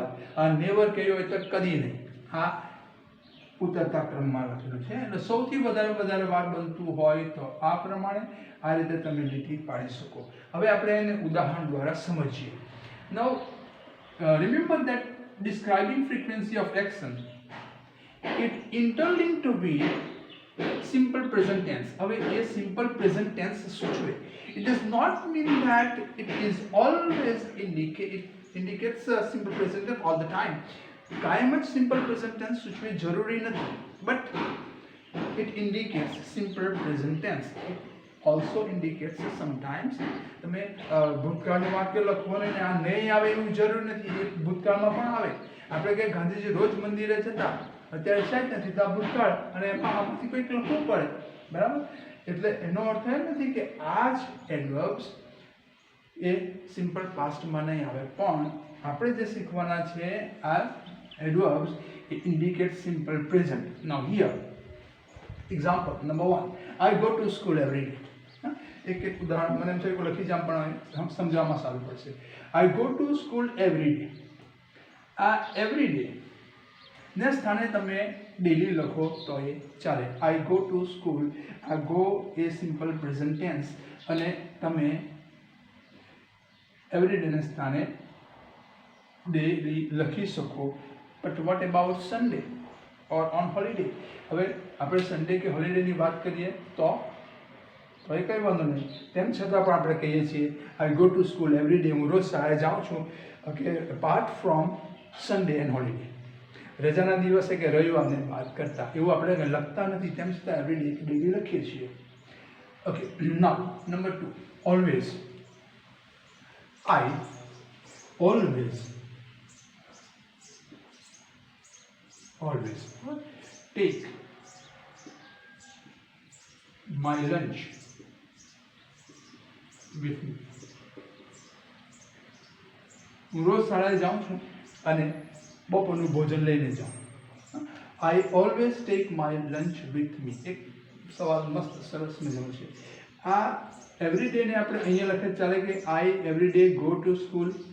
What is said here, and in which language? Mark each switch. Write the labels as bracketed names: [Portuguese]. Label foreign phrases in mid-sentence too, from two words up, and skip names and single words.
[Gujarati] આ નેવર કહ્યું હોય તો કદી નહીં. આ ઉતરતા ક્રમમાં લખેલું છે. એટલે સૌથી વધારે વાર બનતું હોય તો આ પ્રમાણે આ રીતે તમે લીટી પાડી શકો. હવે આપણે એને ઉદાહરણ દ્વારા સમજીએ. [English] now remember that describing frequency of action, it interlinked to be simple present tense. [Gujarati] હવે એ [English] simple present tense [Gujarati] સૂચવે. [English] It does not mean that it is always indicates a simple present tense all the time. [Gujarati] કાયમ જ [English] simple present tense [Gujarati] સૂચવે જરૂરી નથી, [English] but it indicates simple present tense. it also indicates sometimes. [Gujarati] તમે ભૂતકાળનું વાક્ય લખવો ને આ નહીં આવે એવું જરૂર નથી, એ ભૂતકાળમાં પણ આવે. આપણે કે ગાંધીજી રોજ મંદિરે જતા, અત્યારે છે જ નથી તો આ ભૂતકાળ, અને એમાં આમાંથી કંઈક લખવું પડે, બરાબર. એટલે એનો અર્થ એ નથી કે આ જ એડવર્બ્સ એ [English] simple pastમાં [Gujarati] નહીં આવે, પણ આપણે જે શીખવાના છે આ [English] adverbs, it indicates simple present. Now here, example number 1, I go to school every day. [Gujarati] એક ઉદાહરણ મને એમ થયું લખી જામ પણ સમજાવવામાં સારું પડશે. [English] I go to school every day. [Gujarati] આ [English] every day [Gujarati] ને સ્થાને તમે ડેલી લખો તો એ ચાલે. [English] I go to school, [Gujarati] આ go એ [English] simple present tense, [Gujarati] અને તમે [English] every day [Gujarati] ને સ્થાને ડેલી લખી શકો. [English] but what about Sunday or on holiday? [Gujarati] હવે આપણે સન્ડે કે હોલિડેની વાત કરીએ તો એ કંઈ વાંધો નહીં. તેમ છતાં પણ આપણે કહીએ છીએ [English] I go to school every day, [Gujarati] હું રોજ શાળાએ જાઉં છું. [English] okay, apart from Sunday and holiday, [Gujarati] રજાના દિવસે કે રવિવારને વાત કરતા એવું આપણે લખતા નથી, તેમ છતાં [English] every day [Gujarati] કે ડેલી લખીએ છીએ. [English] okay, now number 2, always. I always take my lunch with me. [Gujarati] હું રોજ શાળાએ જાઉં છું અને બપોરનું ભોજન લઈને જાઉં. [English] I always take my lunch with me. [Gujarati] એક સવાલ મસ્ત સરસ મજાનો છે. આ [English] every dayને [Gujarati] આપણે અહીંયા લખે ચાલે કે [English] I every day go to school.